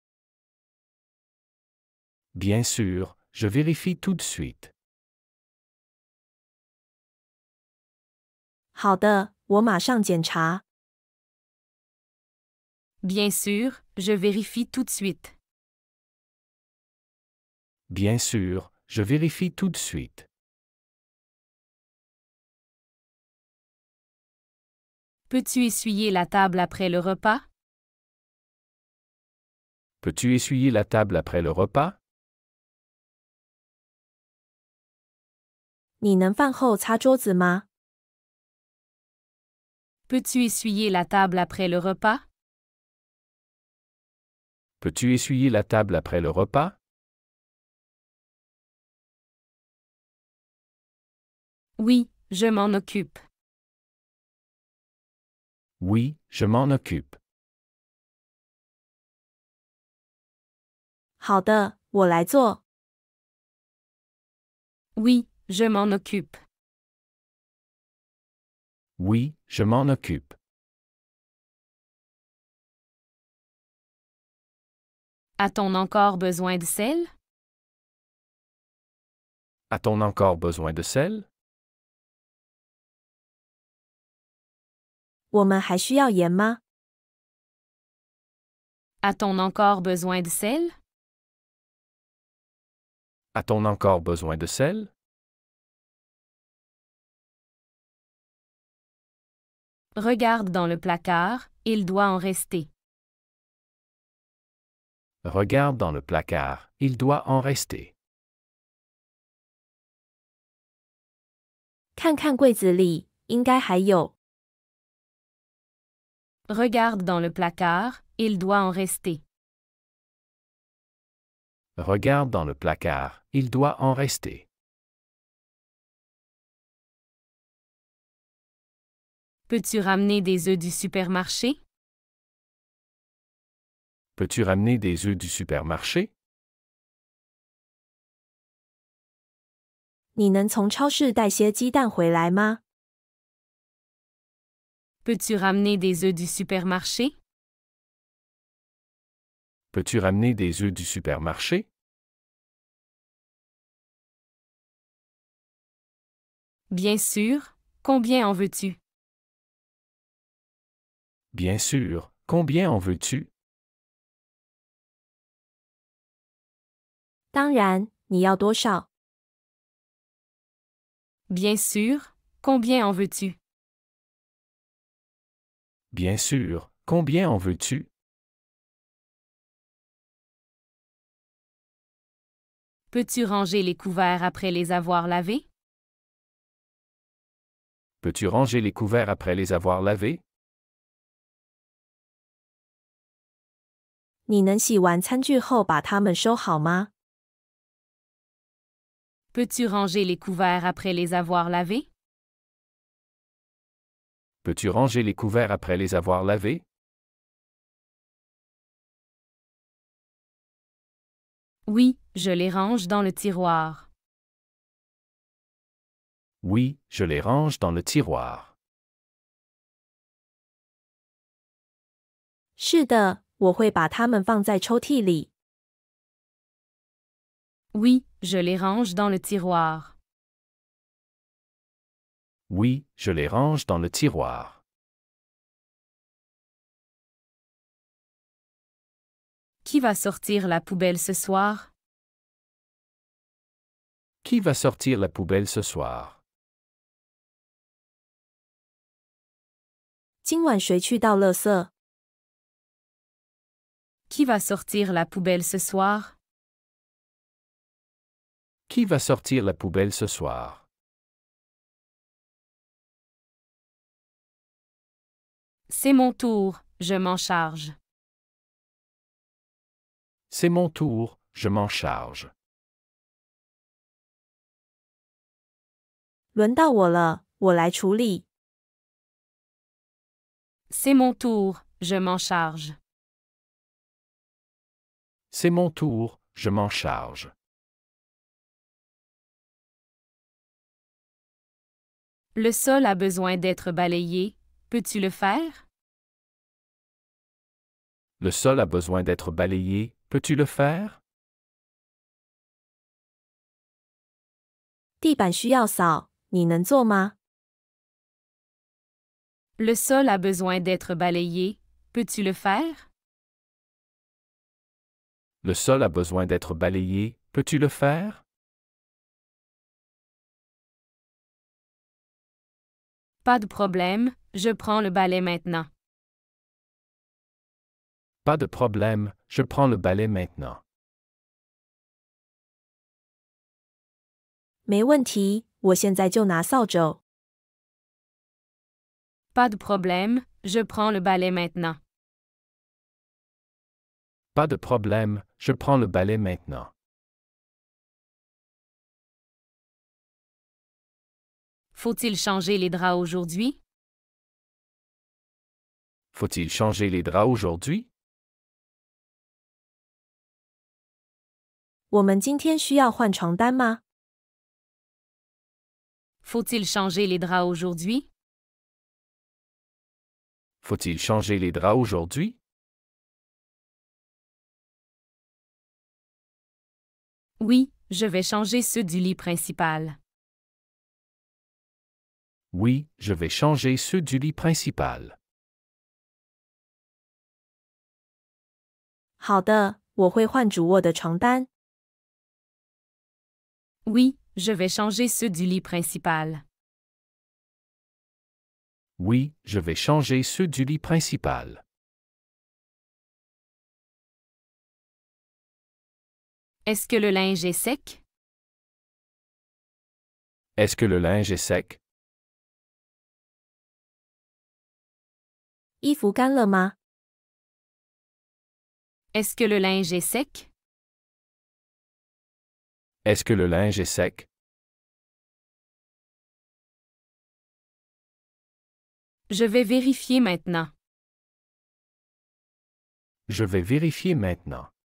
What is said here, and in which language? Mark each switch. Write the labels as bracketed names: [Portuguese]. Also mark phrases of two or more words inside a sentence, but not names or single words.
[French] Bien sûr, je vérifie tout de suite. [Chinese] 好的，我马上检查。 [French] Bien sûr, je vérifie tout de suite. Bien sûr, je vérifie tout de suite. Peux-tu essuyer la table après le repas? Peux-tu essuyer la table après le repas? [Chinese] 你能饭后擦桌子吗？ [French] Peux-tu essuyer la table après le repas? Peux-tu essuyer la table après le repas? Oui, je m'en occupe. Oui, je m'en occupe. [Chinese] 好的，我来做。 [French] Oui, je m'en occupe. Oui, je m'en occupe. A-t-on encore besoin de sel? A-t-on encore besoin de sel? [Chinese] 我们还需要盐吗？ [French] A-t-on encore besoin de sel? A-t-on encore besoin de sel? Regarde dans le placard, il doit en rester. Regarde dans le placard, il doit en rester. [Chinese] 看看柜子里，应该还有。 [French] Regarde dans le placard, il doit en rester. Regarde dans le placard, il doit en rester. Peux-tu ramener des œufs du supermarché? Peux-tu ramener des œufs du supermarché? [Chinese] 你能从超市带些鸡蛋回来吗？ [French] Peux-tu ramener des œufs du supermarché? Peux-tu ramener des œufs du supermarché? Bien sûr, combien en veux-tu? Bien sûr, combien en veux-tu? [Chinese] 当然，你要多少？ [French] Bien sûr, combien en veux-tu? Bien sûr, combien en veux-tu? Peux-tu ranger les couverts après les avoir lavés? Peux-tu ranger les couverts après les avoir lavés? [Chinese] 你能洗完餐具后把它们收好吗？ [French] Peux-tu ranger les couverts après les avoir lavés? Peux-tu ranger les couverts après les avoir lavés? Oui, je les range dans le tiroir. Oui, je les range dans le tiroir. [Chinese] 是的，我会把它们放在抽屉里。 [French] Oui, je les range dans le tiroir. Oui, je les range dans le tiroir. Qui va sortir la poubelle ce soir? Qui va sortir la poubelle ce soir? [Chinese] 今晚谁去倒垃圾？ [French] Qui va sortir la poubelle ce soir? Qui va sortir la poubelle ce soir? C'est mon tour, je m'en charge. C'est mon tour, je m'en charge. [Chinese] 轮到我了，我来处理。 [French] C'est mon tour, je m'en charge. C'est mon tour, je m'en charge. Le sol a besoin d'être balayé, peux-tu le faire? Le sol a besoin d'être balayé, peux-tu le faire? [Chinese] 地板需要扫，你能做吗？ [French] Le sol a besoin d'être balayé, peux-tu le faire? Le sol a besoin d'être balayé, peux-tu le faire? Pas de problème, je prends le balai maintenant. Pas de problème, je prends le balai maintenant. [Chinese] 没问题，我现在就拿扫帚。 [French] Pas de problème, je prends le balai maintenant. Pas de problème, je prends le balai maintenant. Faut-il changer les draps aujourd'hui? Faut-il changer les draps aujourd'hui? [Chinese] 我们今天需要换床单吗？ [French] Faut-il changer les draps aujourd'hui? Faut-il changer les draps aujourd'hui? Oui, je vais changer ceux du lit principal. Oui, je vais changer ceux du lit principal. [Chinese] 好的，我会换主卧的床单。 [French] Oui, je vais changer ceux du lit principal. Oui, je vais changer ceux du lit principal. Est-ce que le linge est sec? Est-ce que le linge est sec? [Chinese] 衣服干了吗？ [French] Est-ce que le linge est sec? Est-ce que le linge est sec? Je vais vérifier maintenant. Je vais vérifier maintenant.